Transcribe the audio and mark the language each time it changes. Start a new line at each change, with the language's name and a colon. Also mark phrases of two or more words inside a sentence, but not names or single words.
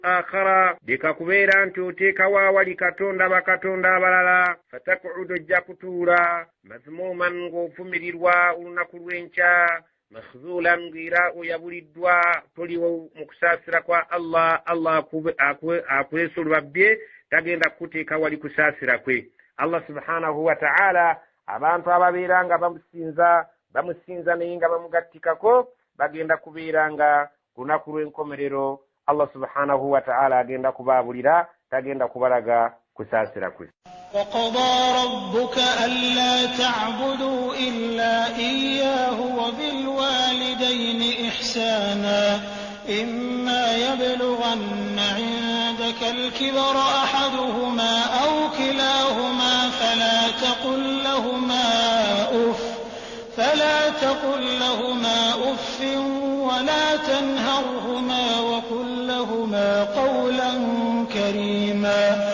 Ganda: akhara dikakubeera nti oteekawo awali katonda bakatonda abalala fatakuudu ojja kutuula mazmuman ng'ofumirirwa olunaku lw'enkya makhzulan ng'era oyabuliddwa toliwo mu kusaasira kwa Allah akwesa olubabye tagenda kukuteeka wali kusaasira kwe. Allah
Arabic: سبحانه وتعالى
Ganda: abantu ababeera nga bamusinza naye nga bamugattikako bagenda kubeera nga lunaku lw'enkomerero Allah
Arabic: سبحانه وتعالى
Ganda: agenda kubaabulira tagenda kubalaga kusaasira kwe.
Arabic: وقضى ربك ألا تعبدوا إلا إياه وبالوالدين إحسانا إما يبلغن عندك الكبر أحدهما أو كلاهما فلا تقل لهما أف ولا تنهرهما وقل لهما قولا كريما.